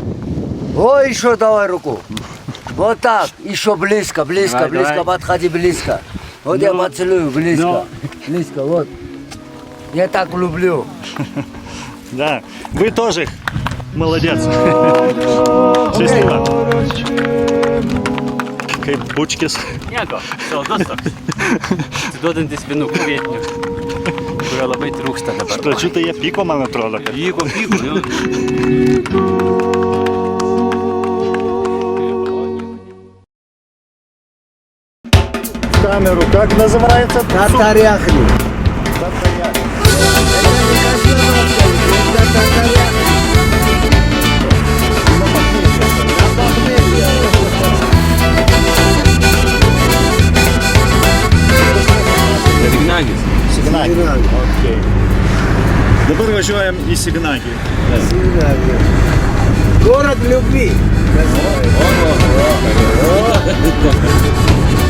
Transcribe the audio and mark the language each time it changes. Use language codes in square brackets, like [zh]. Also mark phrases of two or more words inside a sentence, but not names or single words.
[ru] Ой, еще давай руку. Вот так. Еще близко, близко, Давай, близко. давай. Подходи близко. Вот я поцелую близко. Близко, вот. Я так люблю. [uk] Да. Ви теж молодець. Щасливо. [lt] Kaip bučkis. Nieko, saldus toks. Atiduodantis vynų kvietinių, kurio labai trūksta dabar. Pradžių tai jie pyko, man atrodo. Kad... Pyko, jo. [ru] Камеру как называется? Татаряхни. [lt] Signagis. Signagį. Okay. Dabar važiuojam į Signagį. [ru] Город любви.